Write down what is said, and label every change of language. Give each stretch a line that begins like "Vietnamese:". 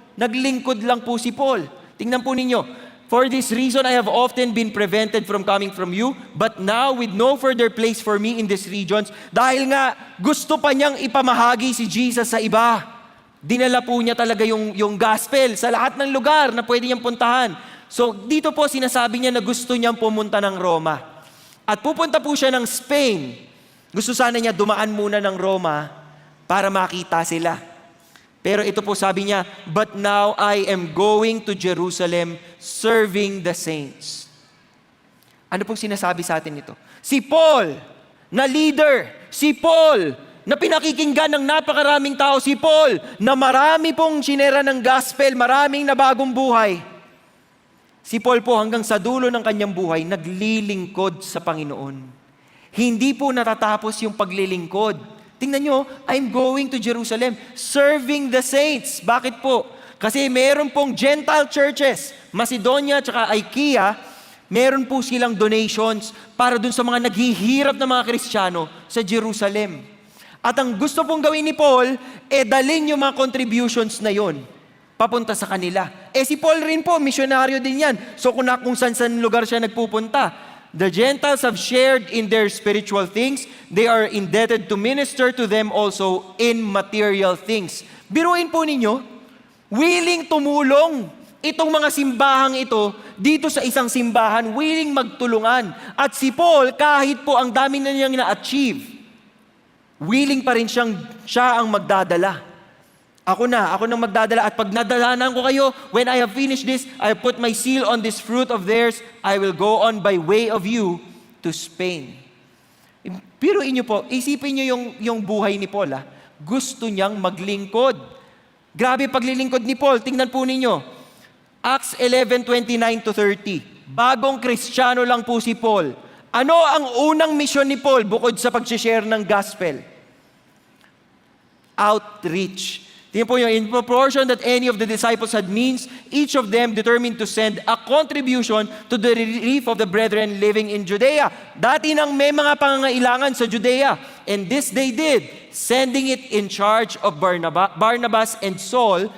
Filipino: Naglingkod lang po si Paul. Tingnan po ninyo.
English: For this reason, I have often been prevented from coming from you, but now with no further place for me in these regions,
Filipino: dahil nga gusto pa niyang ipamahagi si Jesus sa iba. Dinala po niya talaga yung gospel sa lahat ng lugar na pwede niyang puntahan. So dito po sinasabi niya na gusto niyang pumunta ng Roma. At pupunta po siya ng Spain. Gusto sana niya dumaan muna ng Roma para makita sila. Pero ito po sabi niya,
English: but now I am going to Jerusalem serving the saints.
Filipino: Ano pong sinasabi sa atin ito? Si Paul, na leader. Si Paul, na pinakikinggan ng napakaraming tao. Si Paul, na marami pong sinera ng gospel, maraming nabagong buhay. Si Paul po hanggang sa dulo ng kanyang buhay, naglilingkod sa Panginoon. Hindi po natatapos yung paglilingkod. Tingnan nyo,
English: I'm going to Jerusalem, serving the saints.
Filipino: Bakit po? Kasi meron pong Gentile churches, Macedonia at Achaia, meron po silang donations para dun sa mga naghihirap na mga Kristiyano sa Jerusalem. At ang gusto pong gawin ni Paul, dalhin yung mga contributions na yon papunta sa kanila. Si Paul rin po, misyonaryo din yan. So kung saan lugar siya nagpupunta,
English: the Gentiles have shared in their spiritual things. They are indebted to minister to them also in material things.
Filipino: Biruin po ninyo, willing tumulong itong mga simbahang ito dito sa isang simbahan, willing magtulungan. At si Paul, kahit po ang dami na niyang na-achieve, willing pa rin siya ang magdadala. Ako nang magdadala. At pag nadalanan ko kayo,
English: when I have finished this, I put my seal on this fruit of theirs, I will go on by way of you to Spain.
Filipino: Pero inyo po, isipin nyo yung buhay ni Paul. Gusto niyang maglingkod. Grabe paglilingkod ni Paul. Tingnan po ninyo. Acts 11:29-30. Bagong Kristiyano lang po si Paul. Ano ang unang misyon ni Paul bukod sa pag-share ng gospel?
English: Outreach.
Filipino: Tingnan po yung
English: in proportion that any of the disciples had means, each of them determined to send a contribution to the relief of the brethren living in Judea.
Filipino: Dati nang may mga pangangailangan sa Judea.
English: And this they did, sending it in charge of Barnabas and Saul.